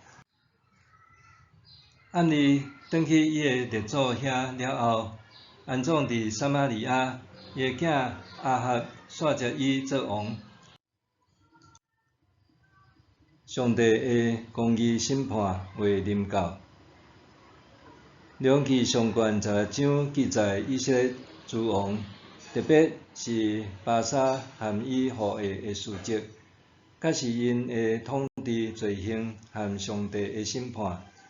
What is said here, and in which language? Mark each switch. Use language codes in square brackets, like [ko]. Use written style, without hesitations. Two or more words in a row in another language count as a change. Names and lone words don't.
[nan] 按例转去伊的列祖遐了后，安葬伫撒玛利亚，伊的囝亚哈煞接伊做王。上帝的公义审判未临到。两记上卷16章记载以色列诸王，特别是巴沙和伊后裔的事迹，甲是因的统治罪行和上帝的审判。